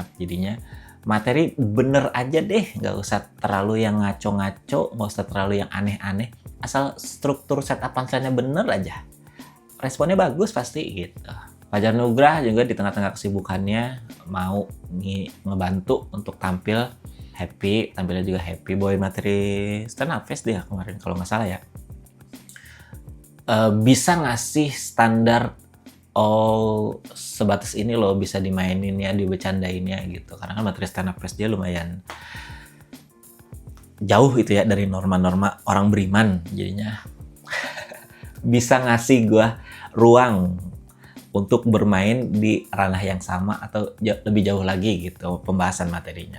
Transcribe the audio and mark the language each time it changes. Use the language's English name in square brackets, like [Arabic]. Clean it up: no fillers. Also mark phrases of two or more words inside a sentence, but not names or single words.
[Indonesian] Jadinya materi bener aja deh, nggak usah terlalu yang ngaco-ngaco, nggak usah terlalu yang aneh-aneh, asal struktur [English] setup punchline- [Indonesian] nya bener aja, responnya bagus pasti gitu. Fajar Nugrah juga di tengah-tengah kesibukannya mau ngebantu untuk tampil, happy, tampilnya juga happy. Boy materi [English] stand up fest [Indonesian] dia kemarin kalau nggak salah ya, bisa ngasih standar oh sebatas ini loh bisa dimainin ya, dibecandain ya gitu. Karena kan materi [English] stand up pass [Indonesian] dia lumayan jauh itu ya dari norma-norma orang beriman, jadinya bisa ngasih gua ruang untuk bermain di ranah yang sama atau lebih jauh lagi gitu pembahasan materinya.